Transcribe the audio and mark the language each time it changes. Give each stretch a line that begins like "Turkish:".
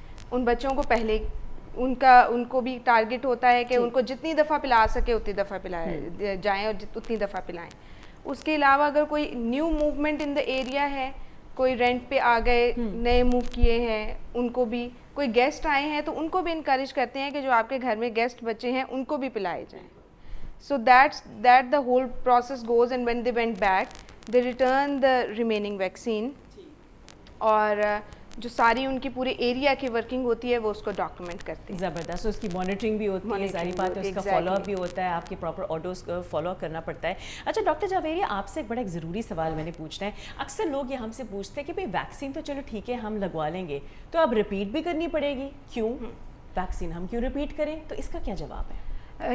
Urdu: ان بچوں کو پہلے ان کو بھی ٹارگٹ ہوتا ہے کہ ان کو جتنی دفعہ پلا سکے اتنی دفعہ پلائے جائیں اور اتنی دفعہ پلائیں. اس کے علاوہ اگر کوئی
English: new movement in the area
Urdu: ہے, کوئی رینٹ پہ آ گئے, نئے موو کیے ہیں, ان کو بھی, کوئی گیسٹ آئے ہیں تو ان کو بھی انکریج کرتے ہیں کہ جو آپ کے گھر میں گیسٹ بچے ہیں ان کو بھی پلائے جائیں.
English: So that the whole process goes, and when they went back they return the remaining vaccine.
Urdu: اور جو ساری ان کی پورے ایریا کی ورکنگ ہوتی ہے وہ اس کو ڈاکومنٹ کرتے ہیں. زبردست, اس کی مانیٹرنگ بھی ہوتی ہے, ظاہری بات ہے اس کا فالو اپ بھی ہوتا ہے, آپ کے پراپر آرڈرز کو فالو اپ کرنا پڑتا ہے. اچھا ڈاکٹر جاویریہ, آپ سے ایک بڑا ایک ضروری سوال میں نے پوچھنا ہے. اکثر لوگ یہ ہم سے پوچھتے ہیں کہ بھائی ویکسین تو چلو ٹھیک ہے ہم لگوا لیں گے, تو اب ریپیٹ بھی کرنی پڑے گی, کیوں ویکسین ہم کیوں ریپیٹ کریں, تو اس کا کیا جواب ہے؟